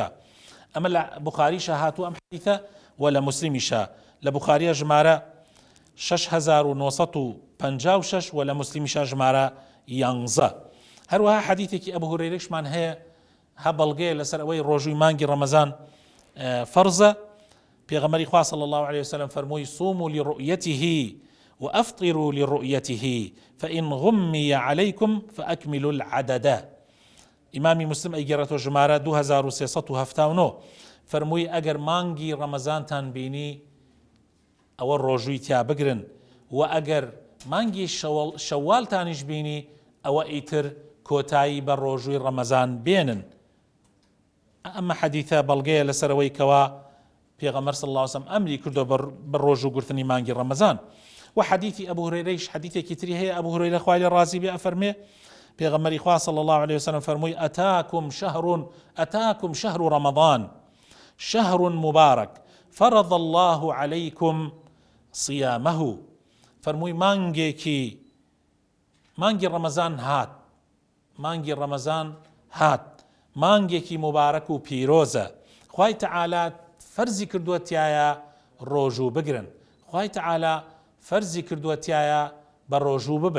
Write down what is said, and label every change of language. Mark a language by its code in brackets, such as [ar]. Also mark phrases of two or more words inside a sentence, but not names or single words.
[ckb] ئەمە لە بوخاریشە هاتووە ئەم حەدیثە و لە موسلیمیشە. لە بوخاریە ژمارە 6956 و لە موسلیمیشە ژمارە 11. هەروەها حەدیثێکی ئەبو هورەیرەشمان هەیە، هە بەڵگەیە لەسەر ئەوەی ڕۆژووی مانگی ڕەمەزان فەرزە. پێغەمبەری خوا [ar] صلی الله عليه وسلم [ckb] فەرمووی [ar] صوموا لرؤيته وأفطروا لرؤيته فإن غمي عليكم فأكملوا العدد. [ckb] ئیمامی مسلم ئەیگەڕێتەوە ژمارە 2379 فەرمووی ئەگەر مانگی ڕەمەزانتان بینی ئەوە ڕۆژووی تیا بگرن، و ئەگەر مانگی شەوالتانیش بینی ئەوە ئیتر کۆتایی بە ڕۆژووی ڕەمەزان بێنن. ئەمە حەدیثە بەڵگەیە لەسەرەوەی کەوا پێغەمبەر [ar] صلی الله عليه وسلم [ckb] ئەمری کردو بە ڕۆژوگرتنی مانگی ڕەمەزان. و حەدیثی ئەبو هورەیرەیش حەدیثێکی تری هەیە، ئەبو هورەیرە خوای لێ ڕازی بێ ئەفەرمێ پێغەمبەری خوا [ar] صلی الله عليه وسلم [ckb] فەرمووی [ar] ئەتاکم شەهر ڕەمەضان شهر مبارك فرض الله عليكم صيامه. [ckb] فەرمووی مانگی ڕەمەزان هات، مانگێکی مبارەک و پیرۆزە. خوای تەعالا فەرزی کردووە تایە ڕۆژوو بگرن، خوای تەعالا فەرزی کردووە تایە بە ڕۆژوو ببن.